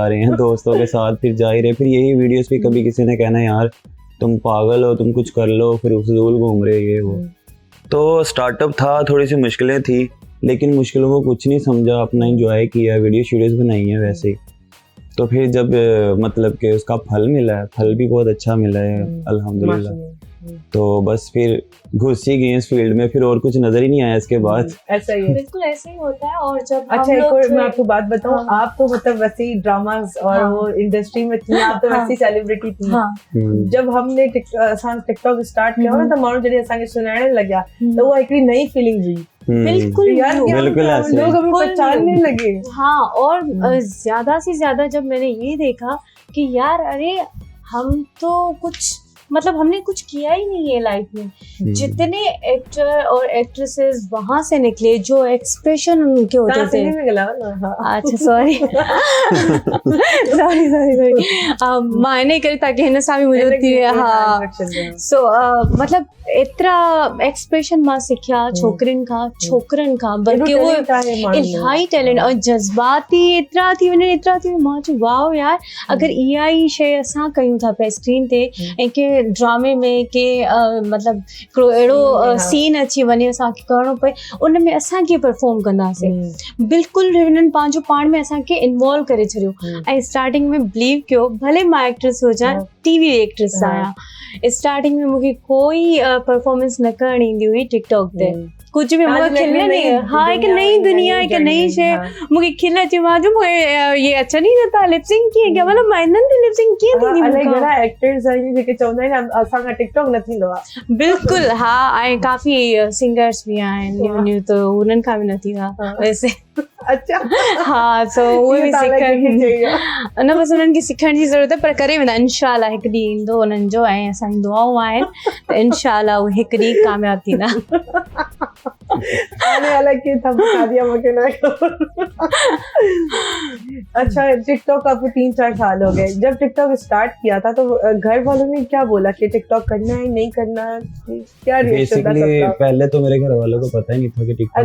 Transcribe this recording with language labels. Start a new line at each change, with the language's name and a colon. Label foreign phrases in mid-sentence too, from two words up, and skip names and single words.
Urdu: رہے ہیں دوستوں کے ساتھ پھر جا ہی رہے پھر یہی ویڈیوز بھی کبھی کسی نے کہنا یار تم پاگل ہو تم کچھ کر لو پھر فضول گھوم رہے یہ وہ تو اسٹارٹ اپ تھا تھوڑی سی مشکلیں تھیں لیکن مشکلوں کو کچھ نہیں سمجھا اپنا انجوائے کیا ویڈیو شیڈیوز بنائی ہیں ویسے تو پھر جب مطلب کہ اس کا پھل ملا ہے پھل بھی بہت اچھا ملا ہے الحمدللہ تو بس پھر گھس ہی گئے اس فیلڈ میں پھر اور کچھ نظر ہی نہیں آیا اس کے بعد ایسا ہی بالکل ایسے ہی ہوتا ہے اور جب اچھا ایک اور میں آپ کو بات بتاؤں آپ تو مطلب ویسے ہی ڈراماز اور وہ انڈسٹری میں تھی آپ تو ویسی سیلیبریٹی تھی جب ہم نے ٹک ٹاک اسٹارٹ کیا نا تو
Sindhi: माण्हू जॾहिं असांखे सुञाणण लॻा त उहा हिकिड़ी नई फीलिंग हुई
Urdu: بالکل یار بالکل ایسے لوگ ہمیں پہچاننے لگے ہاں اور زیادہ سے زیادہ جب میں نے یہ دیکھا کہ یار ارے ہم تو کچھ مطلب ہم نے کچھ کیا ہی نہیں ہے لائف میں جتنے ایکٹر اور ایکٹریسز وہاں سے نکلے جو ایکسپریشن ان کے ہوتے تھے اچھا سوری
Sindhi: मायने करे ताकि हिन सां बि मुंहिंजो थी हाँ सो मतलब एतिरा एक्सप्रेशन मां सिखिया छोकिरियुनि खां छोकिरनि खां बल्कि वो इलाही टैलेंट और जज़्बाती एतिरा थी वञनि मां चयो वाओ यार अगरि इहा ई शइ असां कयूं था पिया स्क्रीन ते ऐं के ड्रामे में के मतलब हिकिड़ो अहिड़ो सीन अची वञे असांखे करिणो पए, उन में असां कीअं परफॉर्म कंदासीं। बिल्कुलु हिननि पंहिंजो पाण में असांखे इन्वॉल्व करे छॾियो। ऐं स्टार्टिंग में बिलीव कयो, भले मां एक्ट्रेस हुजां,
English: TV actress
Sindhi: आहियां, स्टार्टिंग में मूंखे कोई परफॉर्मेंस न करणी ईंदी हुई टिकटॉक ते,
Urdu: کچھ بھی
Sindhi: मूंखे खिल नहीं। हाँ, एक नई दुनिया, एक नई शइ, मूंखे खिल अची, मां जो
Urdu: یہ اچھا نہیں
Sindhi: नथा लिपसिंग कीअं कया, मतलब माइनन ते लिपसिंग कीअं थींदी अलाए घणा एक्टर्स आहिनि जेके चवंदा आहिनि असांखां टिकटॉक न थींदो आहे। बिल्कुल, हाँ, ऐं काफ़ी सिंगर्स भी आहिनि न्यू न्यू, त उन्हनि खां बि न थींदा वैसे। अच्छा, हाँ, सो उहे बि सिखण, न बसि उन्हनि खे सिखण जी ज़रूरत आहे, पर करे वेंदा इंशाल्लाह। हिकु ॾींहुं ईंदो उन्हनि जो, ऐं असांजी दुआऊं आहिनि त इंशाल्लाह उहे हिकु ॾींहुं कामयाबु थींदा।
Urdu: آنے والا کی تھپکا دیا مجھے نا. اچھا، ٹک ٹاک آپ کو 3-4 سال ہو گئے. جب ٹک ٹاک اسٹارٹ کیا تھا تو گھر والوں نے کیا بولا کہ ٹک ٹاک کرنا ہے نہیں کرنا، کیا ری ایکشن تھا سب کا? پہلے تو میرے گھر والوں کو پتا ہی نہیں تھا کہ ٹک ٹاک